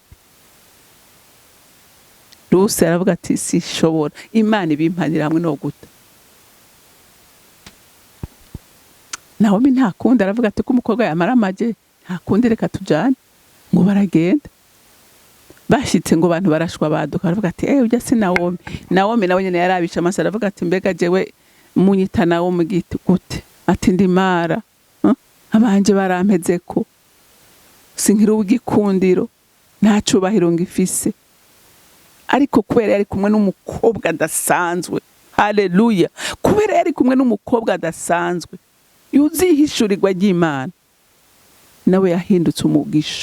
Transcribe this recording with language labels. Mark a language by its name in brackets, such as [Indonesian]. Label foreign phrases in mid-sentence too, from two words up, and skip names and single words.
[Rundi] Rusi aravuga ati sinshobora, Imana ibimpanira hamwe no guta. Naomi nta kundi, aravuga ati ko umukobwa yamara amage nta kundi, reka tujane. Ngo baragenda, bashitse ngo abantu barashwa baduka, aravuga ati ujya si Naomi. Naomi nawe nyene yarabisha amaso, aravuga ati mbega jewe munyita Naomi gute? Ati ndi Mara, abanje barampeze ko sinkira ubwikundiro, nta cubahiro ngifise. Ariko kubera yari kumwe n'umukobwa adasanzwe, haleluya, kubera yari kumwe n'umukobwa adasanzwe yuzihishurirwa ry'Imana, nawe yahindutse umugisha.